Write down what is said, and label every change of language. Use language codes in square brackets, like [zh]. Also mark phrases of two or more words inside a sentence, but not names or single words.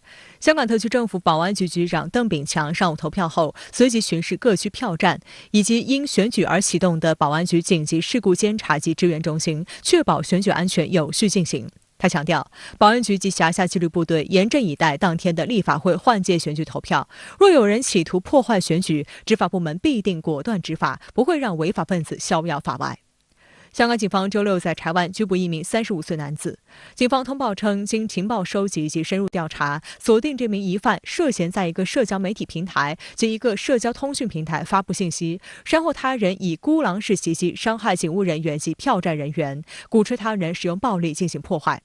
[zh] 香港特區政府保安局局長鄧炳強上午投票後，隨即巡視各區票站，以及因選舉而啟動的保安局緊急事故監察及支援中心，確保選舉安全有序進行。他強調，保安局及轄下紀律部隊嚴陣以待當天的立法會換屆選舉投票，若有人企圖破壞選舉，執法部門必定果斷執法，不會讓違法分子逍遙法外。香港警方周六在柴湾拘捕一名35岁男子。警方通报称，经情报收集及深入调查，锁定这名疑犯涉嫌在一个社交媒体平台及一个社交通讯平台发布信息，煽惑他人以孤狼式袭击伤害警务人员及票站人员，鼓吹他人使用暴力进行破坏。